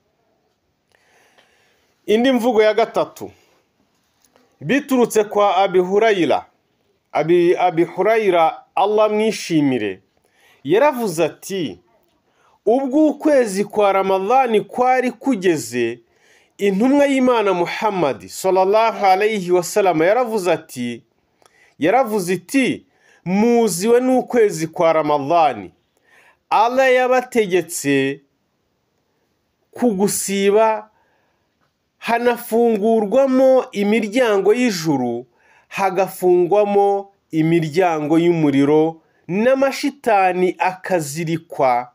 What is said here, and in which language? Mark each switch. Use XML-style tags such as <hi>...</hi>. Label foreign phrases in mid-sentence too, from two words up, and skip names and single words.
<rw>Indi mvugo ya gatatu biturutse kwa Abi Hurayra. Abi Hurayra Allah mwishimire yaravuze ati, ubwo ukwezi kwa Ramadhani kwari kugeze, intumwa y'Imana Muhammad</rw> <ar>صلى الله عليه وسلم</ar> <rw>yaravuze iti, muziwe n'ukwezi kwa Ramadhani, Allah yabategetse ku gusiba hanafungurwamo imiryango y'ijuru, hagafungwamo imiryango y'umuriro, n'amashitani akazirikwa.</rw>